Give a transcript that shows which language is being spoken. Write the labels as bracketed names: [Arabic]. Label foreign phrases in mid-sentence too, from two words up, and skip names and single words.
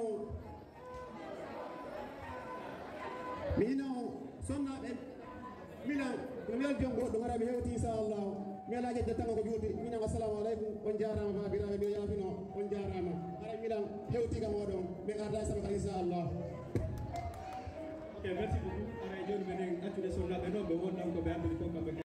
[Fula] mino sonnaɓe Milan no mi jom goɗɗo gara mi hewti inchallah mi ala jedde tango ko juuti minen [Arabic] assalamu aleykum [Fula] on jarama babiraɓe mbiɗo yafino on jarama ara Milan hewti kam oɗon mi garda sama kadi inchallah. [French] Ok, merci beaucoup. [Fula] Ara joni menen accude sonnaɓe noon ɓe wonnan ko ɓe andude fof kamɓe